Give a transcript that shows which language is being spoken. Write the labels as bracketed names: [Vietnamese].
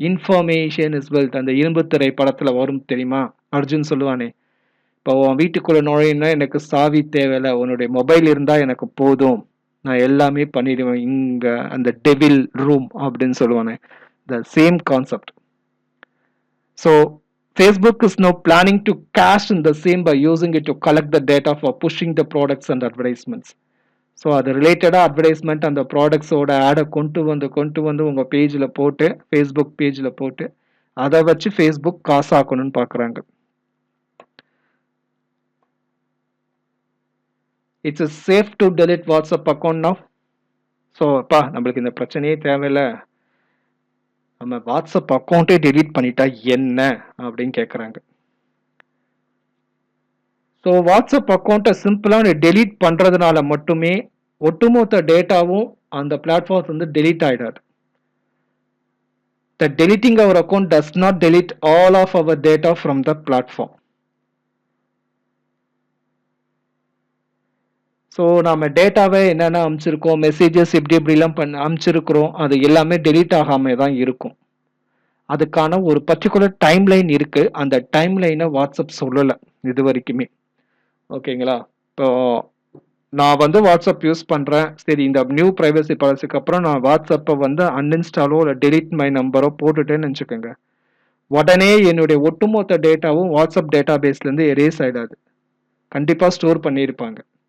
[English] information is wealth, [Tamil] அந்த இரும்பு திரை படத்துல வரும் தெரியுமா, அர்ஜுன் சொல்லுவானே, இப்போ உன் வீட்டுக்குள்ள நுழையினா எனக்கு சாவி தேவையில்ல, உன்னுடைய மொபைல் இருந்தா எனக்கு போதும், நான் எல்லாமே பண்ணிடுவேன் இங்க அந்த டெவில் ரூம் அப்படின்னு சொல்லுவானே, the same concept. [English] So Facebook is now planning to cash in the same by using it to collect the data for pushing the products and advertisements. [Tamil] So அது ரிலேட்டடாக அட்வர்டைஸ்மெண்ட் அந்த ப்ராடக்ட்ஸோட ஆடை கொண்டு வந்து உங்கள் பேஜில் போட்டு ஃபேஸ்புக் பேஜில் போட்டு அதை வச்சு ஃபேஸ்புக் காசாக்கணும்னு பார்க்குறாங்க. [English] It's is safe to delete WhatsApp account now. [Tamil] So அப்பா நம்மளுக்கு இந்த பிரச்சனையே தேவையில்லை, நம்ம வாட்ஸ்அப் அக்கௌண்ட்டே டெலீட் பண்ணிட்டா என்ன அப்படின்னு கேட்குறாங்க. ஸோ வாட்ஸ்அப் அக்கௌண்ட்டை சிம்பிளாக டெலீட் பண்ணுறதுனால மட்டுமே ஒட்டுமொத்த டேட்டாவும் அந்த பிளாட்ஃபார்ம்ஸ் வந்து delete ஆகிடாது. [English] The deleting our account does not delete all of our data from the platform. [Tamil] So நம்ம டேட்டாவை என்னென்ன அனுப்பிச்சிருக்கோம், மெசேஜஸ் எப்படிலாம் அனுப்பிச்சிருக்கிறோம், அது எல்லாமே டெலீட் ஆகாம தான் இருக்கும். அதுக்கான ஒரு பர்டிகுலர் டைம் லைன் இருக்கு, அந்த டைம் லைனை வாட்ஸ்அப் சொல்லலை இது வரைக்குமே. ஓகேங்களா, இப்போ நான் வந்து வாட்ஸ்அப் யூஸ் பண்ணுறேன், சரி இந்த நியூ ப்ரைவசி பாலிசிக்கு அப்புறம் நான் வாட்ஸ்அப்பை வந்து அன்இன்ஸ்டாலோ இல்லை டெலிட் மை நம்பரோ போட்டுட்டேன்னு வச்சுக்கோங்க, உடனே என்னுடைய ஒட்டுமொத்த டேட்டாவும் வாட்ஸ்அப் டேட்டா பேஸ்லேருந்து எரேஸ் ஆகிடாது, கண்டிப்பாக ஸ்டோர் பண்ணியிருப்பாங்க.